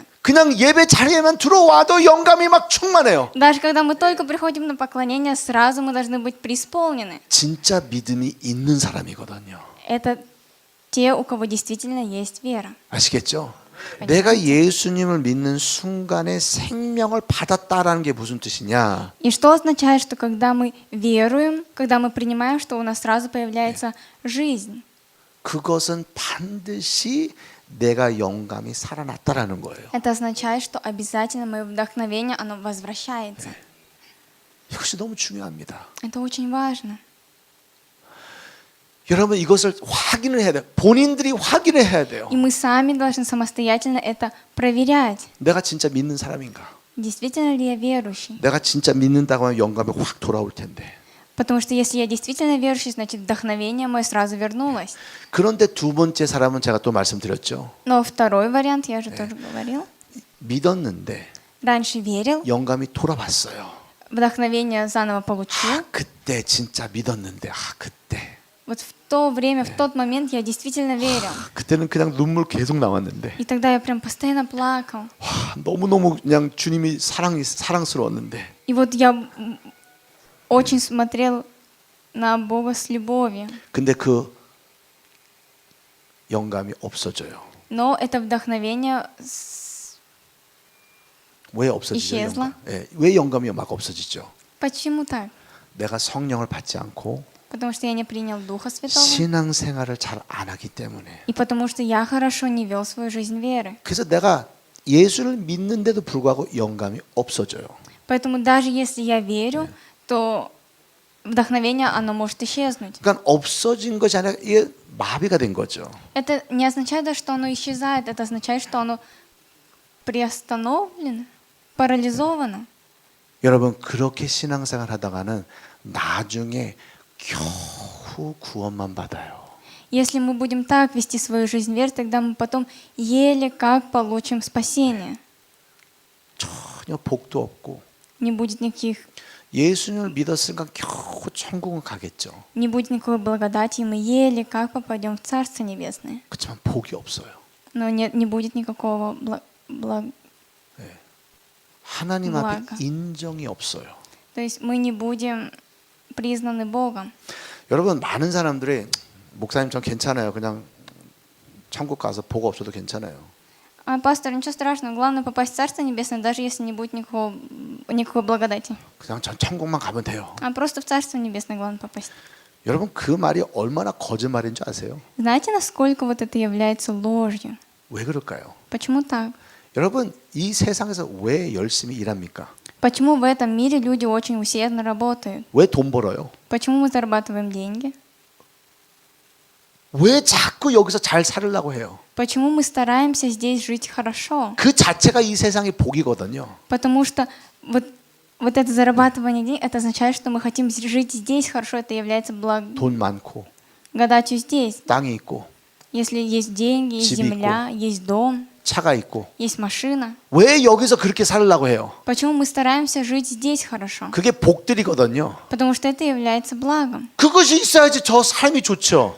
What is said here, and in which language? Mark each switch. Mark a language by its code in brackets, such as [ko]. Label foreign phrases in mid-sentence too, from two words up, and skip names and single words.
[ko] 그냥 예배 자리에만 들어와도 영감이 막 충만해요. [ru] Даже когда мы только приходим на поклонение, сразу мы должны быть преисполнены. [ko] 진짜 믿음이 있는 사람이거든요. [ru] Это те, у кого действительно есть вера. [ko] 아시겠죠? 내가 예수님을 믿는 순간에 생명을 받았다라는 게 무슨 뜻이냐? [ru] И что означает, что когда мы веруем, когда мы принимаем, что у нас сразу появляется жизнь? [ko] 그것은 반드시 내가 영감이 살아났다라는 거예요. [ru] Это означает, что обязательно мое вдохновение, оно возвращается. [ko] 이것이 너무 중요합니다. [ru] Это очень важно. [ko] 여러분 이것을 확인을 해야 돼요. 본인들이 확인을 해야 돼요. [ru] И мы сами должны самостоятельно это проверять. [ko] 내가 진짜 믿는 사람인가? [ru] Действительно ли я верующий? [ko] 내가 진짜 믿는다고 하면 영감이 확 돌아올 텐데. [ru] Потому что если я действительно верующий, значит вдохновение мое сразу вернулось. [ko] 그런데 두 번째 사람은 제가 또 말씀드렸죠. [ru] Но второй вариант, я же тоже говорил. [ko] 믿었는데 [ru] Раньше верил, [ko] 영감이 돌아왔어요. [ru] вдохновение заново получил. [ko] 그때 진짜 믿었는데 그때. [ru] Вот в то время, в тот момент я действительно верил. [ko] 그때는 그냥 눈물 계속 나왔는데. [ru] И тогда я прям постоянно плакал. [ko] 너무너무 그냥 주님이 사랑스러웠는데. [ru] И вот я очень смотрел на Бога с любовью. [ko] 근데 그 영감이 없어져요. [ru] Но это вдохновение [ko] 왜 없어지죠? [ru] исчезло. [ko] 영감? 예, 왜 영감이 막 없어지죠? [ru] Почему так? [ko] 내가 성령을 받지 않고 [ru] Потому что я не принял Духа Святого. [ko] 신앙생활을 잘 안 하기 때문에. [ru] И потому что я хорошо не вел свою жизнь веры. [ko] 그래서 내가 예수를 믿는데도 불구하고 영감이 없어져요. [ru] Поэтому даже если я верю, то вдохновение, оно может исчезнуть. [ko] 그러니까 없어진 것이 아니라 이게 마비가 된 거죠. [ru] Это не означает, что оно исчезает, это означает, что оно приостановлено, парализовано. [ko] 여러분 그렇게 신앙생활 하다가는 나중에 겨우 구원만 받아요. [ru] Если мы будем так вести свою жизнь веры, тогда мы потом еле как получим спасение. [ko] 전혀 복도 없고 [ru] не будет никаких, [ko] 예수님을 믿었으니까 겨우 천국은 가겠죠. [ru] не будет никакой благодати, и мы еле как попадем в Царство Небесное. [ko] 그렇지만 복이 없어요. [ru] Но нет, не будет никакого [ko] 하나님 앞에 [ru] благо. [ko] 인정이 없어요. [ru] То есть мы не будем признаны Богом. [ko] 여러분 많은 사람들이 목사님 전 괜찮아요. 그냥 천국 가서 복 없어도 괜찮아요. [ru] А пастор, ничего страшного, главное попасть в Царство Небесное, даже если не будет никакой благодати. [ko] 그냥 전 천국만 가면 돼요. [ru] А просто в Царство Небесное главное попасть. [ko] 여러분 그 말이 얼마나 거짓말인 줄 아세요? [ru] Знаете, насколько вот это является ложью? [ko] 왜 그럴까요? [ru] Почему так? [ko] 여러분 이 세상에서 왜 열심히 일합니까? [ru] Почему в этом мире люди очень усердно работают? [ko] 왜 돈 벌어요? [ru] Почему мы зарабатываем деньги? [ko] 왜 자꾸 여기서 잘 살으려고 해요? [ru] Почему мы стараемся здесь жить хорошо? [ko] 그 자체가 이 세상의 복이거든요. [ru] Потому что вот это зарабатывание денег, это означает, что мы хотим жить здесь хорошо, это является [ko] 돈 많고 [ru] благодатью здесь. [ko] 땅이 있고 [ru] Если есть деньги, есть [ko] 집이 [ru] земля, есть дом, [ko] 차가 있고 [ru] есть машина. [ko] 왜 여기서 그렇게 살으려고 해요? [ru] Почему мы стараемся жить здесь хорошо? [ko] 그게 복들이거든요. [ru] Потому что это является благом. [ko] 그것이 있어야지 저 삶이 좋죠.